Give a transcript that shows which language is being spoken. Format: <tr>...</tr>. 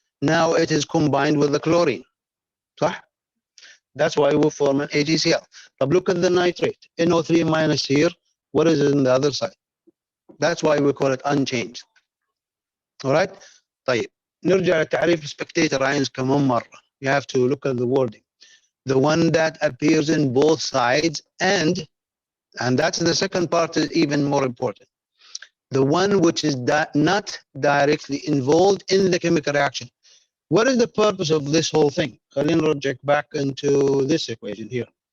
<en>Now it is combined with the chlorine.</en> <ar>صح?</ar> <en>That's why we form an AgCl. But look at the nitrate. NO3 minus here. What is it on the other side? That's why we call it unchanged. All right?</en> <ar>طيب. نرجع لتعريف spectator ions كمان مرة.</ar> <en>You have to look at the wording. The one that appears in both sides, and that's the second part is even more important. The one which is not directly involved in the chemical reaction. What is the purpose of this whole thing?</en> <ar>خلينا نرجع</ar> <en>back into this equation here.</en>